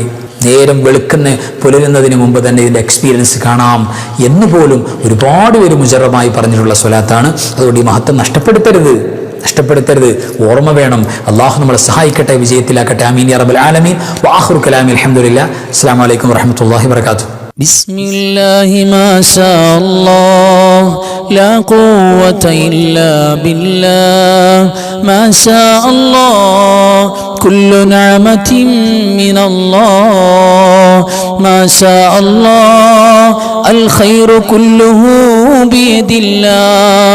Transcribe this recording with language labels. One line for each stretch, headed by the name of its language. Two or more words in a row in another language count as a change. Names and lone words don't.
Malayalam: നേരം വെളുക്കുന്ന പുലരുന്നതിന് മുമ്പ് തന്നെ ഇതിൻ്റെ എക്സ്പീരിയൻസ് കാണാം എന്ന് പോലും ഒരുപാട് പേര് മുജറബായി പറഞ്ഞിട്ടുള്ള സ്വലാത്താണ്. അതുകൊണ്ട് ഈ മഹത്വം നഷ്ടപ്പെടുത്തരുത്, ഓർമ്മ വേണം. അള്ളാഹു നമ്മളെ സഹായിക്കട്ടെ, വിജയത്തിലാക്കട്ടെ.
Arabic: آمين يا رب العالمين. وآخر كلامي الحمد لله. السلام عليكم ورحمة الله وبركاته. بسم الله ما شاء الله لا قوة إلا بالله ما شاء الله كل نعمة من الله ما شاء الله الخير كله بيد الله